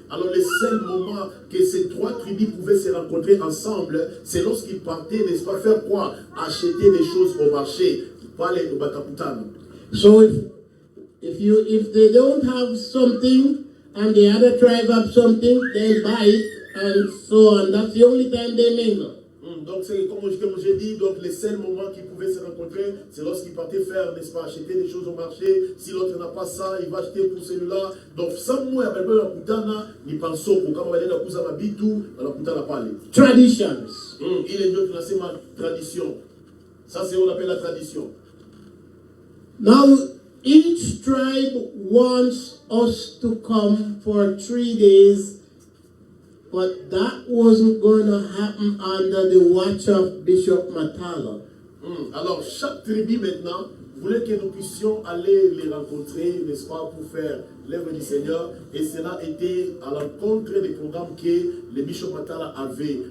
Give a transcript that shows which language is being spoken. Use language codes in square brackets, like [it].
[fr] Alors le seul moment que ces 3 tribus pouvaient se rencontrer ensemble, c'est lorsqu'ils partaient, n'est-ce pas, faire quoi? Acheter des choses au marché. [sw] Pale batakutana. [en] So if they don't have something and the other tribe have something, they'll buy it and so on. That's the only time they mingle. [fr] Donc c'est comme j'ai dit, donc les seuls moments qu'ils pouvaient se rencontrer, c'est lorsqu'ils partaient faire, n'est-ce pas, acheter des choses au marché. Si l'autre n'a pas ça, il va acheter pour celui-là. Donc sans moi, il y a quelqu'un qui kutana, ni pensons pour quand on va aller [sw] kuza mabitu, [fr] on va [sw] kutana pale. [fr] Traditions. Il est mieux que c'est ma tradition. Ça c'est on appelle la tradition. [en] Now each tribe wants us to come for 3 days. But that wasn't going to happen under the watch of Bishop Matala. [fr] Alors, chaque tribu maintenant voulait que nous puissions aller les rencontrer, n'est-ce pas, pour faire l'œuvre du Seigneur. Et cela était à l'encontre des programmes que le Bishop Matala avait.